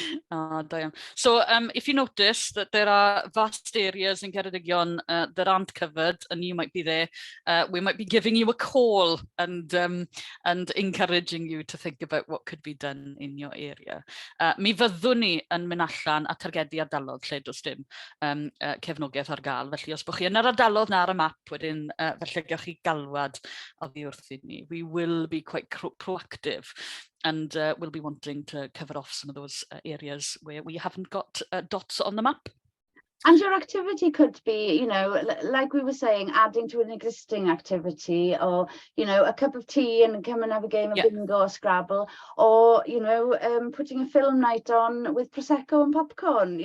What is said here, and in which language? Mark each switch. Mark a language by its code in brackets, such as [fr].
[en] Diane. So if you notice that there are vast areas in Ceredigion that aren't covered and you might be there, we might be giving you a call and encouraging you to think about what could be done in your area. [cy] Mi fyddwn ni yn mynd allan a targedu ardalodd lle does dim cefnogaeth ar gael. Felly os bych chi yn yr ardalodd na ar y map, wedyn felly gewch chi galwad oddi wrthyn ni. [en] We will be quite proactive. And we'll be wanting to cover off some of those areas where we haven't got dots on the map. And your activity could be, you know, like we were saying, adding to an existing activity, or, you know, a cup of tea and come and have a game of bingo or Scrabble, or, you know, putting a film night on with Prosecco and popcorn.